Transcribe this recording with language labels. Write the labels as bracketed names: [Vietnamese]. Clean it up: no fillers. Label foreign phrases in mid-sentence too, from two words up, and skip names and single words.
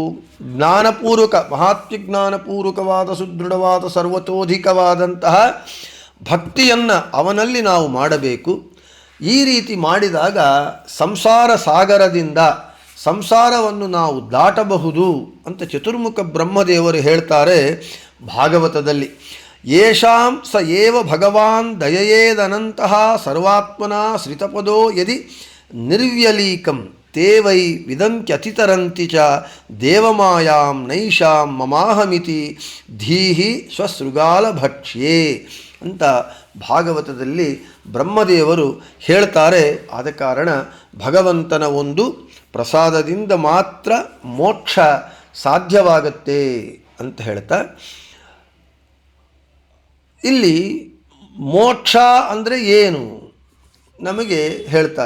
[Kannada] ಜ್ಞಾನಪೂರ್ವಕ, ಮಹಾತ್ಮ್ಯಜ್ಞಾನಪೂರ್ವಕವಾದ ಸುದೃಢವಾದ ಸರ್ವತೋಧಿಕವಾದಂತಹ ಭಕ್ತಿಯನ್ನು ಅವನಲ್ಲಿ ನಾವು ಮಾಡಬೇಕು. ಈ ರೀತಿ ಮಾಡಿದಾಗ ಸಂಸಾರ ಸಾಗರದಿಂದ ಸಂಸಾರವನ್ನು ನಾವು ದಾಟಬಹುದು ಅಂತ ಚತುರ್ಮುಖ ಬ್ರಹ್ಮದೇವರು ಹೇಳ್ತಾರೆ ಭಾಗವತದಲ್ಲಿ. [Sanskrit] ಯೇಷಾಂ ಸ ಏವ ಭಗವಾನ್ ದಯಯೇದನಂತಹ ಸರ್ವಾತ್ಮನ ಶ್ರಿತಪದೋ ಯದಿ ನಿರ್ವ್ಯಲೀಕಂ ತೇ ವೈ ವಿದಂತ್ಯತಿತರಂತಿ ಚ ದೇವಮಾಯಾಂ ನೈಷಾಂ ಮಮಾಹಮಿತಿ ಧೀಹಿ ಸ್ವಸೃಗಾಲ ಭಕ್ಷ್ಯೇ [Kannada] ಅಂತ ಭಾಗವತದಲ್ಲಿ ಬ್ರಹ್ಮದೇವರು ಹೇಳ್ತಾರೆ. ಆದ ಕಾರಣ ಭಗವಂತನ ಒಂದು ಪ್ರಸಾದದಿಂದ ಮಾತ್ರ ಮೋಕ್ಷ ಸಾಧ್ಯವಾಗತ್ತೆ ಅಂತ ಹೇಳ್ತಾ, ಇಲ್ಲಿ ಮೋಕ್ಷ ಅಂದರೆ ಏನು ನಮಗೆ ಹೇಳ್ತಾರೆ.